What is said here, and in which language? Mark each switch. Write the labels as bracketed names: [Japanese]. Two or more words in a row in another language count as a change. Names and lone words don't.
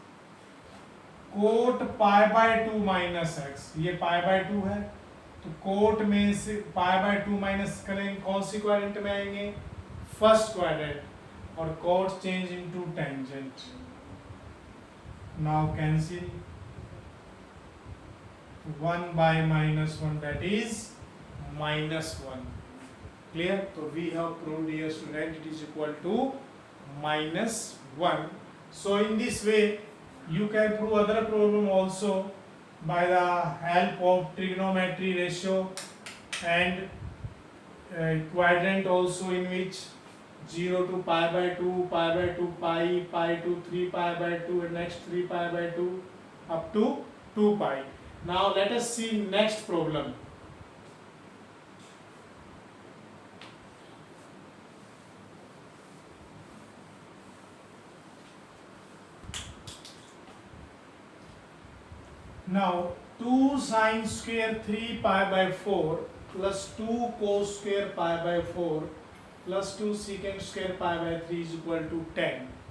[English] cot pi by 2 minus x, [Hindi] ये [English] pi by 2 [Hindi] है तो कोट में से [English] pi by 2 minus [Hindi] करेंगे कौन सी क्वाड्रेंट में आएंगे? [English] First quadrant. और cot change into tangent. Now cancel 1 by minus 1 that is minus 1. क्लियर? तो we have proved dear student it is equal to minus 1. So in this way you can prove other problem also by the help of trigonometry ratio and quadrant also, in which 0 to pi by 2, pi by 2 pi, pi to 3 pi by 2 and next 3 pi by 2 up to 2 pi. Now let us see next problem. Now 2 sin square 3 pi by 4 plus 2 cos square pi by 4 plus 2 secant square pi by 3 is equal to 10.